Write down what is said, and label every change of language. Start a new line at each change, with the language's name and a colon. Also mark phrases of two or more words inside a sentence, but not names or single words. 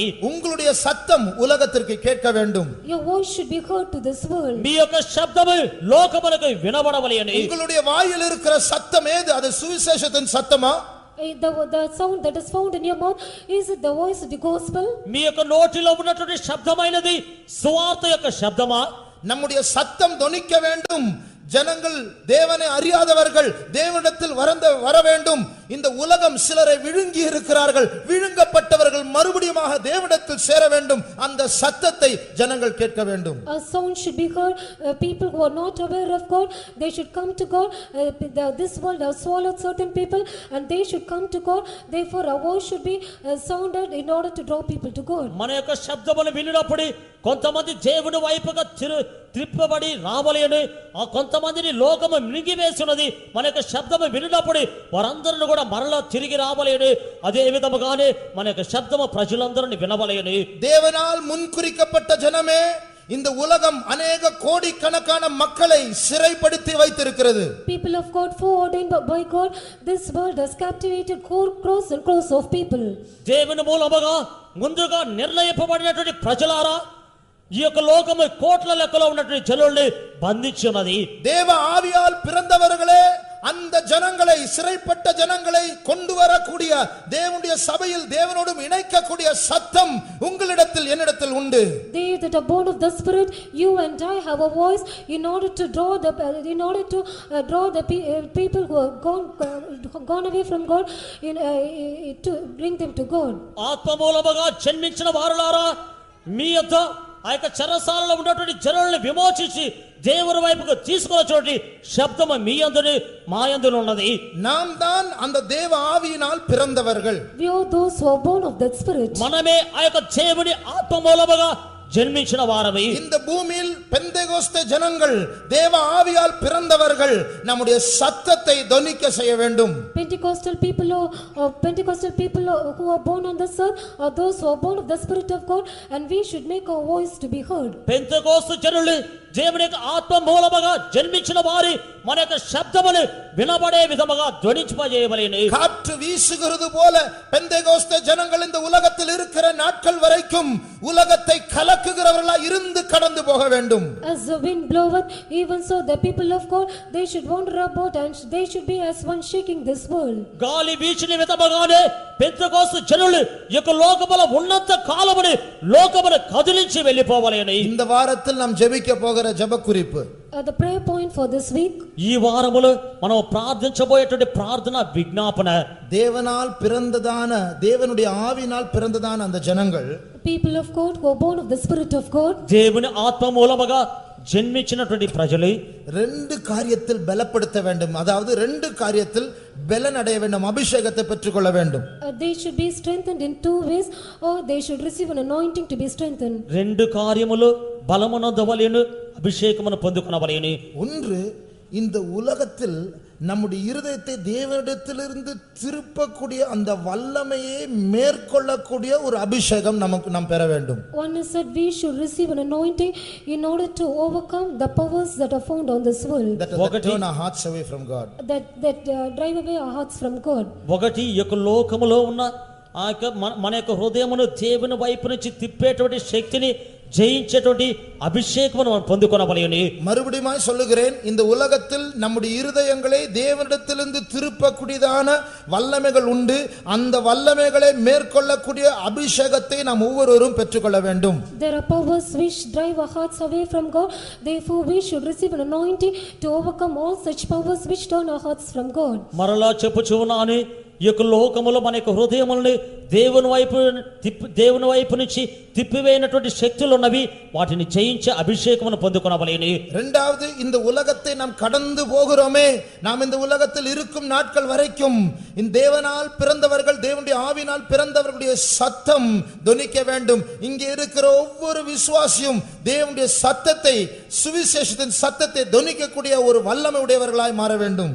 Tamil: உங்களுடைய சத்தம் உலகத்திற்கு கேட்க வேண்டும்.
English: Your voice should be heard to this world.
Telugu: మీ యొక్క శబ్దము లోకమునకు వినబడవలెను.
Tamil: உங்களுடைய வாயில் இருக்கிற சத்தம் ஏது? அது சுவிசேஷத்தின் சத்தமா
English: The sound that is found in your mouth, is it the voice of the gospel?
Telugu: మీ యొక్క నోటిలో ఉన్నటువంటి శబ్దమైనది సువార్త యొక్క శబ్దమా?
Tamil: நம்முடைய சத்தம் தொனிக்க வேண்டும். ஜனங்கள் தேவனை அறியாதவர்கள் தேவனிடத்தில் வர வேண்டும். இந்த உலகம் சிலரை விழுங்கி இருக்கிறார்கள். விழுங்கப்பட்டவர்கள் மறுபடியுமாக தேவனிடத்தில் சேர வேண்டும். அந்த சத்தத்தை ஜனங்கள் கேட்க வேண்டும்.
English: A sound should be heard. People who are not aware of God, they should come to God. This world has swallowed certain people and they should come to God. Therefore a voice should be sounded in order to draw people to God.
Telugu: మన యొక్క శబ్దమును వినినప్పుడు కొంతమంది దేవుని వైపుగా త్రిప్పబడి రావాలి అని, ఆ కొంతమందిని లోకము మింగివేస్తున్నది. మన యొక్క శబ్దము వినినప్పుడు వారందరూ కూడా మరలా తిరిగి రావాలి అని, అదే విధముగానే మన యొక్క శబ్దము ప్రజలందరిని వినవాలి అని.
Tamil: தேவனால் முன்குறிக்கப்பட்ட ஜனமே, இந்த உலகம் அநேக கோடிக்கணக்கான மக்களை சிறைப்படுத்தி வைத்திருக்கிறது.
English: People of God, foreordained by God, this world has captivated crores and crores of people.
Telugu: దేవుని మూలముగా ముందుగా నిర్ణయింపబడినటువంటి ప్రజలారా, ఈ యొక్క లోకము కోట్ల లెక్కలో ఉన్నటువంటి జనుల్ని బంధించున్నది.
Tamil: தேவ ஆவியால் பிறந்தவர்களே அந்த ஜனங்களை, சிறைப்பட்ட ஜனங்களை கொண்டு வரக்கூடிய தேவனுடைய சபையில் தேவனோடும் இணைக்கக்கூடிய சத்தம் உங்களிடத்தில் என்னிடத்தில் உண்டு.
English: They that are born of the Spirit, you and I have a voice in order to draw the people who have gone away from God, to bring them to God.
Telugu: ఆత్మ మూలముగా జన్మించిన వారులారా, మీ యొద్ద ఆ యొక్క చెరసాలలో ఉన్నటువంటి జనులను విమోచించి దేవుని వైపుకు తీసుకొచ్చేటువంటి శబ్దము మీ యందును మా యందును ఉన్నది.
Tamil: நாம் தான் அந்த தேவ ஆவியினால் பிறந்தவர்கள்.
English: We are those who are born of that Spirit.
Telugu: మనమే ఆ యొక్క దేవుని ఆత్మ మూలముగా జన్మించిన వారమే.
Tamil: இந்த பூமியில் பெந்தேகோஸ்தே ஜனங்கள் தேவ ஆவியால் பிறந்தவர்கள். நம்முடைய சத்தத்தை தொனிக்க செய்ய வேண்டும்.
English: Pentecostal people who are born on this earth are those who are born of the Spirit of God, and we should make our voice to be heard.
Telugu: పెంతెకోస్తు జనులు దేవుని యొక్క ఆత్మ మూలముగా జన్మించిన వారి మన యొక్క శబ్దమును వినబడే విధముగా ధ్వనింపజేయవలెను.
Tamil: காற்று வீசுகிறது போல பெந்தேகோஸ்தே ஜனங்கள் இந்த உலகத்தில் இருக்கிற நாட்கள் வரைக்கும் உலகத்தை கலக்குகிறவர்களாய் இருந்து கடந்து போக வேண்டும்.
English: As the wind bloweth, even so the people of God, they should wander about and they should be as one shaking this world.
Telugu: గాలి వీచిన విధముగానే పెంతెకోస్తు జనులు ఈ యొక్క లోకములో ఉన్నంత కాలమును లోకమును కదిలించి వెళ్ళిపోవాలని.
Tamil: இந்த வாரத்தில் நாம் ஜெபிக்க போகிற ஜெப குறிப்பு,
English: The prayer point for this week,
Telugu: ఈ వారములో మనం ప్రార్థించబోయేటువంటి ప్రార్థన విజ్ఞాపన,
Tamil: தேவனால் பிறந்ததான தேவனுடைய ஆவியினால் பிறந்ததான அந்த ஜனங்கள்,
English: people of God who are born of the Spirit of God,
Telugu: దేవుని ఆత్మ మూలముగా జన్మించినటువంటి ప్రజలు
Tamil: ரெண்டு காரியத்தில் பலப்படுத்த வேண்டும். அதாவது ரெண்டு காரியத்தில் பலன் அடைய வேண்டும், அபிஷேகத்தை பெற்றுக்கொள்ள வேண்டும்.
English: they should be strengthened in two ways, or they should receive an anointing to be strengthened.
Telugu: రెండు కార్యములు బలమునొందవలెను, అభిషేకమును పొందుకొనవలెను.
Tamil: ஒன்று, இந்த உலகத்தில் நம்முடைய இருதயத்தை தேவனிடத்திலிருந்து திருப்பக்கூடிய அந்த வல்லமையை மேற்கொள்ளக்கூடிய ஒரு அபிஷேகம் நாம் பெற வேண்டும்.
English: One is that we should receive an anointing in order to overcome the powers that are found on this world, that turn our hearts away from God, that drive away our hearts from God.
Telugu: ఒకటి ఈ యొక్క లోకములో ఉన్న ఆ యొక్క మన యొక్క హృదయమును దేవుని వైపు నుంచి తిప్పేటువంటి శక్తిని ஜெயிச்சటువంటి
Tamil: அபிஷேகத்தை நாம்
Telugu: பொந்துకొనవలెను.
Tamil: மறுபடியும் சொல்லுகிறேன், இந்த உலகத்தில் நம்முடைய இருதயங்களை தேவனிடத்திலிருந்து திருப்பக்கூடியதான வல்லமைகள் உண்டு. அந்த வல்லமைகளை மேற்கொள்ளக்கூடிய அபிஷேகத்தை நாம் ஒவ்வொருவரும் பெற்றுக்கொள்ள வேண்டும்.
English: There are powers which drive our hearts away from God. Therefore we should receive an anointing to overcome all such powers which turn our hearts from God.
Telugu: మరలా చెప్పుచున్నాను, ఈ యొక్క లోకములో మన యొక్క హృదయములను దేవుని వైపు నుంచి తిప్పివేయనటువంటి శక్తులు ఉన్నవి, వాటిని జయించే అభిషేకమును పొందుకొనవలెను.
Tamil: இரண்டாவது, இந்த உலகத்தை நாம் கடந்து போகிறோமே, நாம் இந்த உலகத்தில் இருக்கும் நாட்கள் வரைக்கும் இந்த தேவனால் பிறந்தவர்கள், தேவனுடைய ஆவியினால் பிறந்தவர்களுடைய சத்தம் தொனிக்க வேண்டும். இங்கே இருக்கிற ஒவ்வொரு விசுவாசியும் தேவனுடைய சத்தத்தை, சுவிசேஷத்தின் சத்தத்தை தொனிக்கக்கூடிய ஒரு வல்லமை உடையவர்களாய் மாற வேண்டும்.